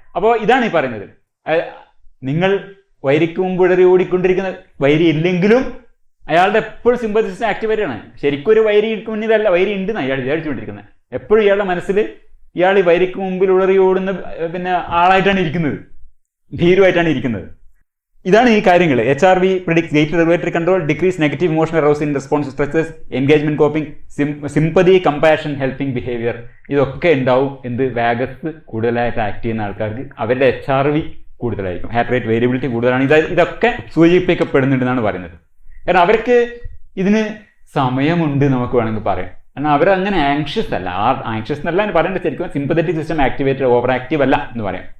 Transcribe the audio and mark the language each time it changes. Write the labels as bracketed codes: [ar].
[ml] അപ്പോൾ ഇതാണ് ഈ പറയുന്നത്, നിങ്ങൾ വൈരിക്ക് മുമ്പ് വിളറി ഓടിക്കൊണ്ടിരിക്കുന്ന വൈരി ഇല്ലെങ്കിലും അയാളുടെ എപ്പോഴും സിമ്പതി സിസ്റ്റം ആക്ടിവേറ്റ് ആണ്. ശരിക്കും ഒരു വൈരി മുന്നിലല്ല, വൈരി ഉണ്ടെന്ന് അയാൾ വിചാരിച്ചുകൊണ്ടിരിക്കുന്നത്. എപ്പോഴും ഇയാളുടെ മനസ്സിൽ ഇയാൾ ഈ വൈരിക്ക് മുമ്പിൽ ഉളറി ഓടുന്ന പിന്നെ ആളായിട്ടാണ് ഇരിക്കുന്നത്, ഭീരുവായിട്ടാണ് ഇരിക്കുന്നത്. ഇതാണ് ഈ കാര്യങ്ങൾ. [en] HRV predicts greater regulatory control, decrease negative emotional arousal in response to stresses, engagement coping, sympathy, compassion, helping behavior. [ml] ഇതൊക്കെ ഉണ്ടാവും എന്ത് വാഗസ് കൂടുതലായിട്ട് ആക്ട് ചെയ്യുന്ന ആൾക്കാർക്ക്. അവരുടെ HRV കൂടുതലായിരിക്കും, ഹാർട്ട് റേറ്റ് വേരിയബിലിറ്റി കൂടുതലാണ്. ഇതൊക്കെ സൂചിപ്പിക്കപ്പെടുന്നുണ്ടെന്നാണ് പറയുന്നത്. കാരണം അവർക്ക് ഇതിന് സമയമുണ്ട് നമുക്ക് വേണമെങ്കിൽ പറയാം. കാരണം അവരങ്ങനെ ആങ്ഷ്യസ് അല്ല, ആങ്ഷ്യസ് എന്നല്ല എന്ന് പറയേണ്ടത്, ശരിക്കും sympathetic system activated over active അല്ല എന്ന് പറയാം.